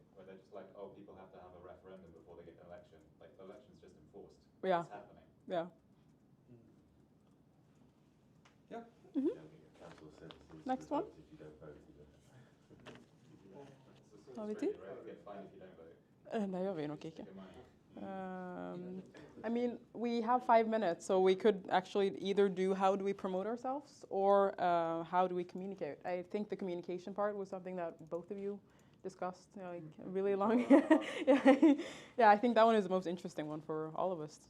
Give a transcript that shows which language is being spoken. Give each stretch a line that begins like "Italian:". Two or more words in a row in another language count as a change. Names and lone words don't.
English: Where they're just like, oh, people have to have a referendum before they get an election. Like, the election's just enforced. Yeah. It's happening. Yeah. Yeah. Council services Next one. results if you don't vote, you don't. It's
Norwegian: Har vi Australia, tid?
English: right? You get fined if you don't vote.
Norwegian: Det gjør vi nok ikke.
English: Good money. I mean, we have 5 minutes, so we could actually either do how do we promote ourselves or how do we communicate. I think the communication part was something that both of you discussed, like really long. Yeah, I think that one is the most interesting one for all of us.